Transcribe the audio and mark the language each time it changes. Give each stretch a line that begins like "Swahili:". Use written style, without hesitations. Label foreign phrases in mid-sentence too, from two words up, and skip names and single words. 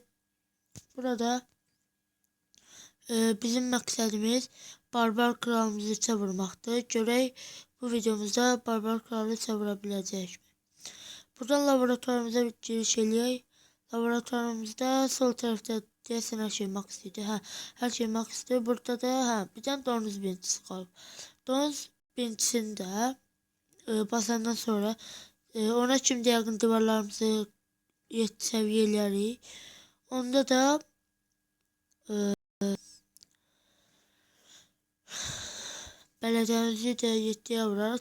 Turkish: Burada bizim maksadımız Barbar Kralımızı çevirmektir.
Azerbaijani: Görək bu videomuzda Barbar Kralı çevirebileceğiz mi? Buradan laboratuvarımıza bir giriş eləyək. Laboratuvarımızda sol tarafta deyəsən hər şey max idi. Hər şey max idi. Burada da bir tane donuz birincisi qalıb. Donuz birincisini də basandan sonra
Turkish: ona şimdi yakın
Azerbaijani: divarlarımızı 7 səviyyə eləyərik. Onda da belediyemizi də 7'yə vurarıq.